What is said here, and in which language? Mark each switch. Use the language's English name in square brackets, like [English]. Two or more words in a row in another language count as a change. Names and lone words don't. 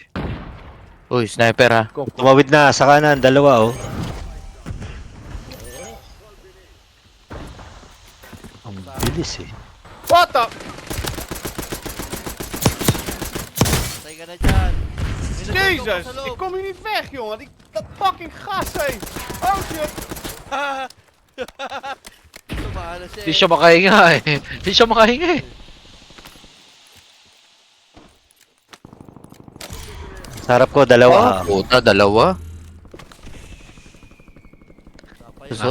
[Filipino] Uy, sniper ha. Tumawid na, sa kanan, dalawa, oh. Ang bilis eh. Patay ka na dyan. May [Dutch] Jezus, ik kom hier niet weg, jongen. Dat fucking gas, hé. [English] Oh shit. [Filipino] Sumana siya. Hindi siya makahinga eh. Hindi siya makahinga eh. Sa harap ko, dalawa. Puta, dalawa. So?